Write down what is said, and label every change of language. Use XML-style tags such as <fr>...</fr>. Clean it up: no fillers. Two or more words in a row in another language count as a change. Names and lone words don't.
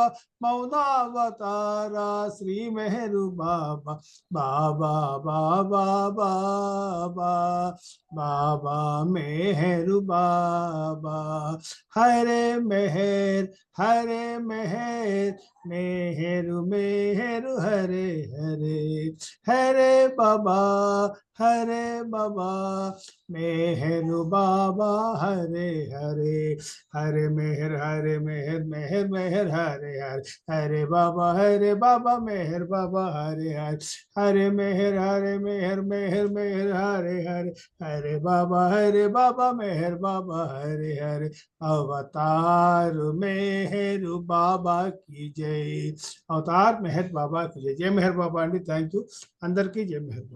<hi>मौनावतारा श्री मेहर बाबा, बाबा बाबा बाबा बाबा मेहर बाबा, हरे मेहर हरे मेहर, मेहर मेहर हरे हरे, हरे बाबा मेहर बाबा हरे हरे, हरे मेहर मेहर मेहर हरे हरे, हरे बाबा मेहर बाबा हरे हरे, हरे मेहर मेहर मेहर हरे हरे, हरे बाबा मेहर बाबा हरे हरे, अवतार मेहर बाबा की जय, अवतार मेहर बाबा की जय, जय मेहर बाबा अंडी,</hi> <en>thank you</en> <te>అందరికీ జై మెహర్ బాబా.</te>